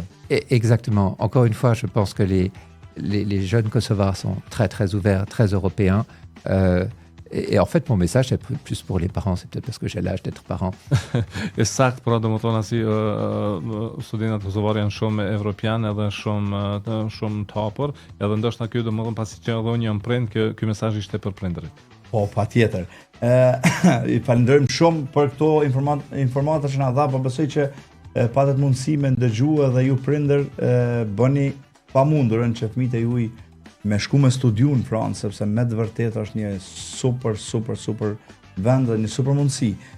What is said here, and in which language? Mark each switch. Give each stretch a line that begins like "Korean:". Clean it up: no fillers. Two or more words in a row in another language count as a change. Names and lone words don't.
French: Exactement. Encore une fois, je pense que les jeunes kosovars sont très très ouverts, très européens. Et en fait, mon message, c'est plus pour les parents. C'est peut-être parce que j'ai l'âge d'être parent.
Albanian: E sakt, pra domethënë si studentët kosovarë janë shumë evropianë edhe shumë tapër, edhe ndoshta ky domethënë pasi që edhe unë jam prind, ky mesazh ishte për prindërit. Po, patjetër. I falenderojmë shumë për këto informata që na dha, po besoj që patet mundësi me ndëgjue dhe ju prindër bëni pamundurën që fëmijët e juaj me shku me studiu në Francë, sepse me të vërtet është një super vend dhe një super mundësi.